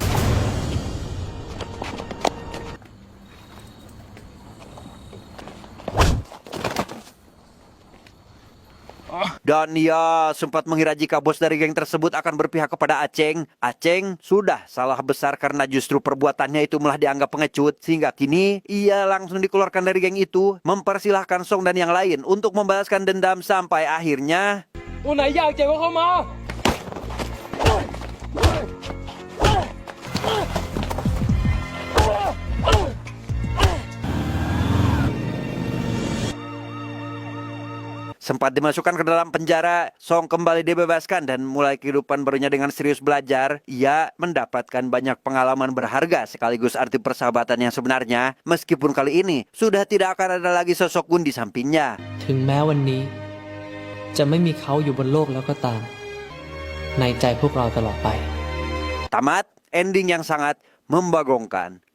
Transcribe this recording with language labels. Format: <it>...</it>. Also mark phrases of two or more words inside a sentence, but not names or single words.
<id>Dan ia sempat mengira jika bos dari geng tersebut akan berpihak kepada Aceng. Aceng sudah salah besar karena justru perbuatannya itu malah dianggap pengecut. Sehingga kini ia langsung dikeluarkan dari geng itu, mempersilahkan Song dan yang lain untuk membalaskan dendam sampai akhirnya...</id> <th>ตัวไหนอยากเจ็บก็เข้ามา</th> <id>Sempat dimasukkan ke dalam penjara, Song kembali dibebaskan dan mulai kehidupan barunya dengan serius belajar. Ia mendapatkan banyak pengalaman berharga sekaligus arti persahabatan yang sebenarnya. Meskipun kali ini sudah tidak akan ada lagi sosok Gun di sampingnya.</id> <th>ถึงแม้วันนี้จะไม่มีเขาอยู่บนโลกแล้วก็ตามในใจพวกเราตลอดไป</th> <id>Tamat, ending yang sangat membagongkan.</id>